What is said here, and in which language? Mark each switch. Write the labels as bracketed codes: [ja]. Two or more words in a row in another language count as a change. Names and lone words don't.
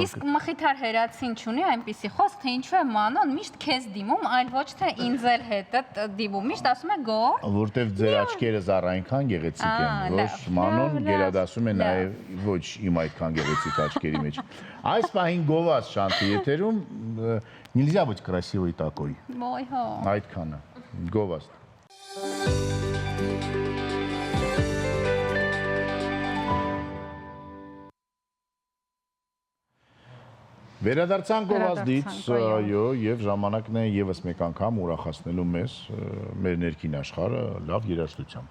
[hy] Իսկ Մխիթար Հերացին չունի այնպիսի խոսք, թե ինչու է Մանոն միշտ քեզ դիմում, այլ ոչ թե ինձ էլ հետդ դիմում, միշտ ասում է գոր։ Որտեվ ձեր աչքերը զար այնքան գեղեցիկ են, ոչ Մանոն գերադասում է նաև ոչ իմ այդքան գեղեցիկ աչքերի մեջ։ Այս պահին գովաց շանթի եթերում [ru] нельзя быть красивой такой։ [hy] Ոյ հո։ Այդքանը գովաց։ Վերադարձանք գովազդից, այո, եւ ժամանակն է եւս մեկ անգամ ուրախացնելու մեզ մեր ներքին աշխարհը լավ երաժշտությամբ։